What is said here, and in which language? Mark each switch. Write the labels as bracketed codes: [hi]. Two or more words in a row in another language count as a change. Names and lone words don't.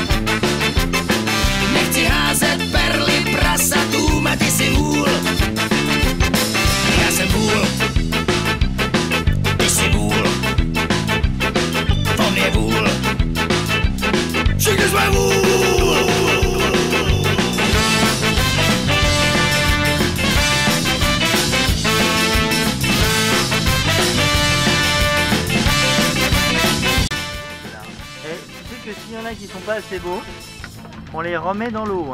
[cs] Nechci házet perly prasatům a ty jsi vůl. Já jsem vůl, ty jsi vůl. On je vůl. Všichni jsme vůl. [fr] S'il y en a qui sont pas assez beaux, on les remet dans l'eau.